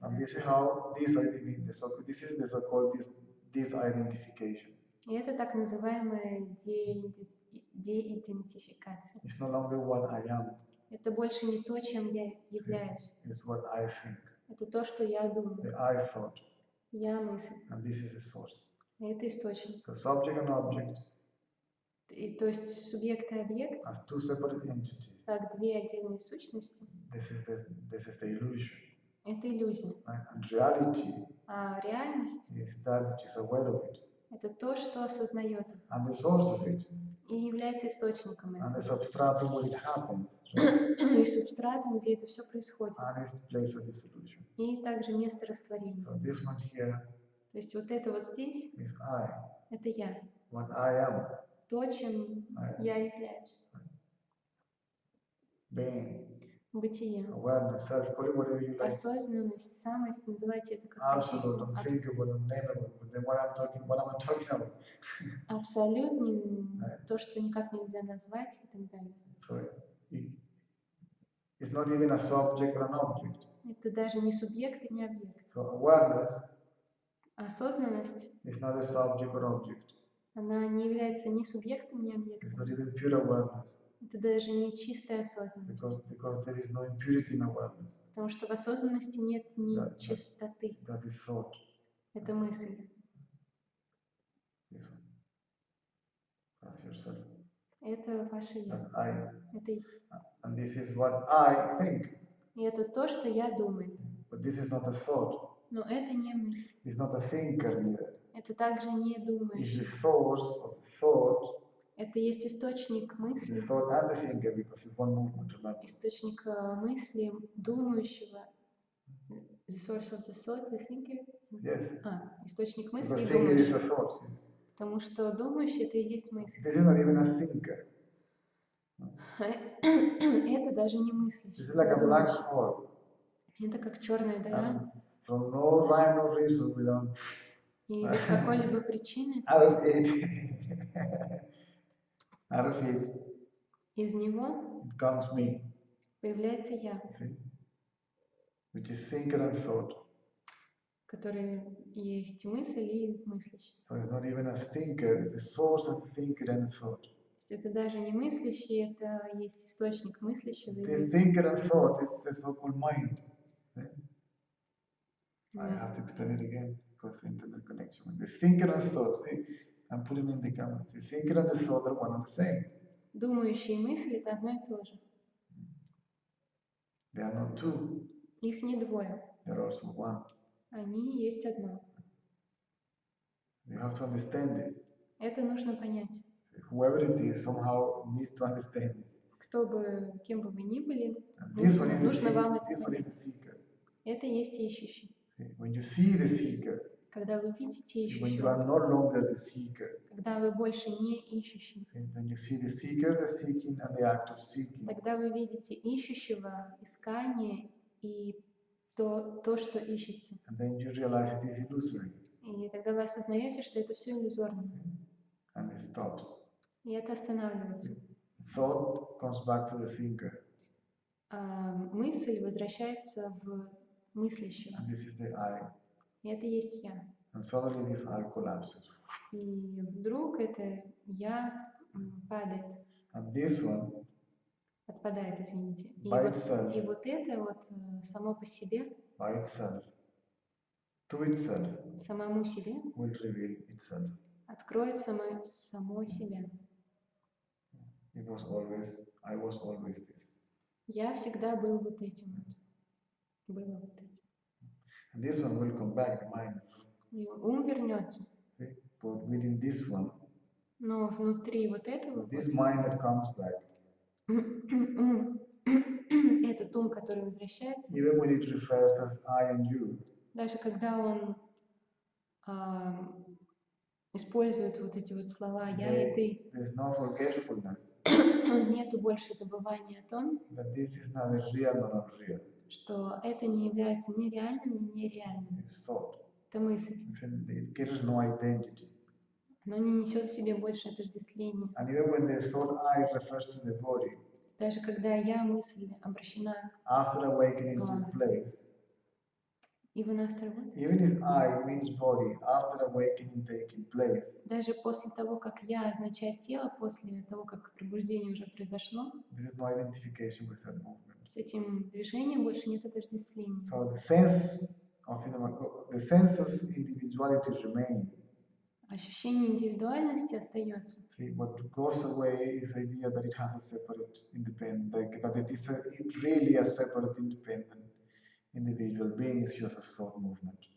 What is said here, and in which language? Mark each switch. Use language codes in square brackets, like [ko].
[en] And this is how this is the so-called disidentification. [ru] И это так называемая деидентификация. [en] It's no longer what I am. [ru] Это больше не то, чем я являюсь. [en] It's what I think. [ru] Это то, что я думаю. [en] The I thought. [ru] Я мысль. [en] And this is the source. [ru] И это источник. [en] So subject and object [ru] И, то есть субъект и объект, [en] as two separate entities. [ru] как две отдельные сущности, [en] This is the illusion. [ru] это иллюзия. [en] Right? And reality [ru] А реальность [en] is that which is aware of it. [ru] — это то, что осознает. [en] And the source of it [ru] и является источником [en] And the [ru] этого. [en] substratum where it happens, right? [ru] И субстратом, где это все происходит. [en] And it's the place of dissolution. [ru] И также место растворения. [en] So this one here [ru] То есть вот это вот здесь, [en] is I, [ru] это я. [en] what I am, [ru] То, чем я являюсь. [en] being, [ru] Бытие. [en] awareness, self, call it whatever you like. [ru] Осознанность, самость, называйте это как [en] Absolute, [ru] хотите. [en] unthinkable, unnameable. But then what am I talking about? [ru] Абсолютно, то, что никак нельзя назвать и так далее. [en] So it's not even a subject or an object. [ru] Это даже не субъект и не объект. [en] So awareness [ru] Осознанность, [en] is not a subject or object. [ru] она не является ни субъектом, ни [en] It's [ru] объектом. [en] not even pure awareness. [ru] Это даже не чистая осознанность. [en] Because there is no impurity in awareness. [ru] Потому что в осознанности нет ни чистоты. [en] That is thought. [ru] Это мысль. [en] This one. That's yourself. [ru] Это ваше я. [en] That's I. [ru] Это, [en] And this is what I think. [ru] и это то, что я думаю. [en] But this is not a thought. [ru] Но это не мысль. [en] It's not a thinker neither. [ru] Это также не [en] It's [ru] думаешь. [en] the source of thought. [ru] Это есть источник [en] It's [ru] мысли. [en] the thought and the thinker because it's one movement, remember? [ru] Источник мысли, думающего. [en] The source of the thought, the thinker. Yes. [ru] Источник мысли [en] Because и thinker is a thought. [ru] Потому что думающий это и есть мысль. [en] This is not even a thinker. [ru] Это даже не мыслящий. [en] This is like a black hole. [ru] Это как черная дыра. [en] And from no rhyme or reason without [ru] И без какой-либо причины [en] out of it [ru] из него [en] it comes me. [ru] появляется я, [en] See? Which is thinker and thought. [ru] который есть мысль и мыслящий. [en] So it's not even a thinker, it's the source of thinker and thought. [ru] То есть это даже не мыслящий, это есть источник мыслящего. [en] This thinker and thought is the so-called mind. See? I have to explain it again because the internet connection. The thinker and thought, see, I'm putting in the comments. The thinker and the thought are one and the same. [ru] Думающие и мысли это одно и то же. [en] They are not two, [ru] Их не двое. [en] they are also one. [ru] Они есть одно. [en] You have to understand it. [ru] Это нужно понять. [en] Whoever it is somehow needs to understand this. [ru] Кто бы, кем бы вы ни были, [en] And this one is the [ru] нужно вам [en] seeker. [ru] это [en] This one is the [ru] понять. [en] seeker. [ru] Это есть ищущий. [en] See, when you see the seeker, [ru] Когда вы видите [en] when you are [ru] ищущего, [en] no longer the seeker, [ru] когда вы больше не ищущий, [en] see, then you see the seeker, the seeking, and the act of seeking. [ru] тогда вы видите ищущего, искание и то, что ищете. [en] And then you realize it is illusory. [ru] И тогда вы осознаете, что это все иллюзорно. [en] And it stops. [ru] И это останавливается. [en] Thought comes back to the thinker. [ru] А мысль возвращается в мыслящего. [en] And this is the I. [ru] И это есть я. [en] And suddenly this I collapses. [ru] И вдруг это я падает, [en] And this one, [ru] отпадает, извините. [en] by itself, [ru] И вот это вот само по себе, [en] by itself, to itself, [ru] самому себе, [en] will reveal itself. [ru] откроет само себя. [en] I was always this. [ru] Я всегда был вот этим вот. Было вот этим. [en] And this one will come back, the mind. [ru] И ум вернется. [en] See? But within this one, [ru] Но внутри вот этого [en] this mind that comes back, [ru] этот ум, который возвращается, [en] even when it refers as I and you, [ru] даже когда он использует вот эти вот слова «я» и «ты», [en] there's no forgetfulness [ru] нету больше забывания о том, [en] that this is neither real nor unreal. [ru] что это не является ни реальным, ни нереальным. [en] It's thought. [ru] Это мысль. [en] It carries no identity. [ru] Но не несет в себе больше отождествления. [en] And even when the thought I refers to the body, [ru] Даже когда я, мысль, обращена [en] after awakening took place, even after what? even if I means body, after awakening taking place, [ru] Даже после того, как я означает тело, после того, как пробуждение уже произошло, [en] there is no identification with that movement. [ru] с этим движением больше нет отождествления. [en] So the sense of individuality remains. [ru] Ощущение индивидуальности остается. [en] See, what goes away is the idea that it has a separate independent, like that it is really a separate independent individual being, is just a thought movement.